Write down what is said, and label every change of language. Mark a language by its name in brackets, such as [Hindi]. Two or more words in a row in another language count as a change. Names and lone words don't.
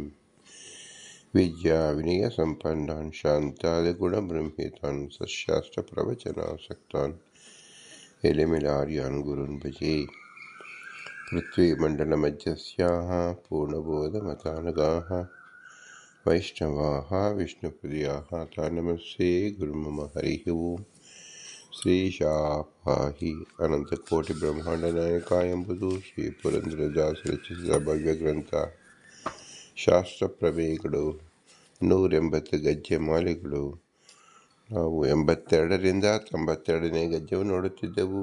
[Sanskrit] विद्या विनय संपन्नान् शान्तादिगुणब्रह्मितान् सशास्त्रप्रवचनासक्तान् एलिमिलार्यान् गुरून् भजे। पृथ्वीमण्डलमध्यस्याः पूर्णबोधमतानगाः वैष्णवाः विष्णुप्रियाः तान् नमस्ते गुरुमम। हरिः ओम्। [Kannada] ಶ್ರೀಶಾಪಾಹಿ ಅನಂತಕೋಟಿಬ್ರಹ್ಮಾಂಡನಾಯಕ ಎಂಬುದು ಶ್ರೀ ಪುರಂದರದಾಸ ರಚಿಸಿದ ಭವ್ಯ ಗ್ರಂಥ. ಶಾಸ್ತ್ರ ಪ್ರಮೇಯಗಳು 180 ಗದ್ಯ ಮಾಲೆಗಳು. ನಾವು 82ರಿಂದ 92ನೇ ಗದ್ಯವನ್ನು ನೋಡುತ್ತಿದ್ದೆವು.